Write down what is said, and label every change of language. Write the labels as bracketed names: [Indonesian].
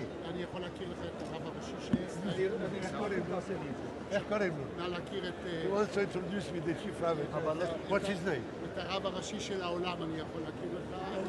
[Hebrew] אני יכול להכיר לך את הרב הראשי של ישראל. איך קוראים לו? נא להכיר את... [English] He wants to introduce me the chief rabbi. What's his name? [Hebrew] את הרב הראשי של העולם אני יכול להכיר לך.